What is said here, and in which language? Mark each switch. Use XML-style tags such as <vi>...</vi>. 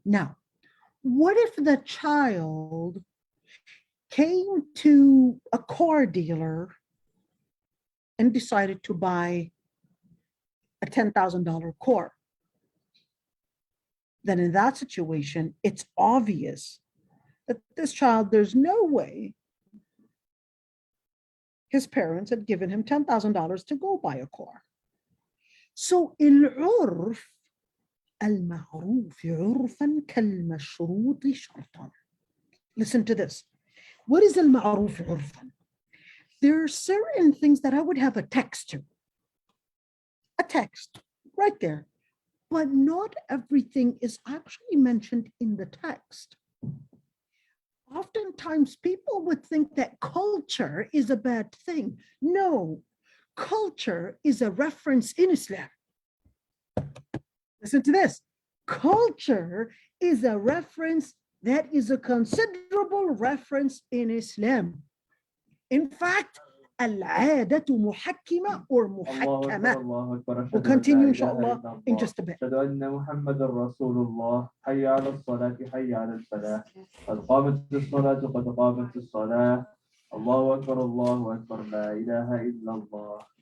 <en>Now, what if the child came to a car dealer and decided to buy a $10,000 car? Then in that situation, it's obvious that this child, there's no way his parents had given him $10,000 to go buy a car. So</en> <ar>العرف المعروف عرفا كالمشروط شرطا.</ar> <en>Listen to this. What is</en> <ar>المعروف عرفا?</ar> <en>There are certain things that I would have a texture. A text right there. But not everything is actually mentioned in the text. Oftentimes, people would think that culture is a bad thing. No, culture is a reference in Islam. Listen to this. Culture is a reference that is a considerable reference in Islam. In fact,</en> <ar>العادة محكمة or محكمة.</ar> <en>We'll continue, inshallah, in just a bit.</en> <ar>أشهد أن محمد رسول الله حي على الصلاة حي على الفلاح قد قامت الصلاة قد قامت الصلاة الله أكبر الله أكبر لا إله إلا الله.</ar>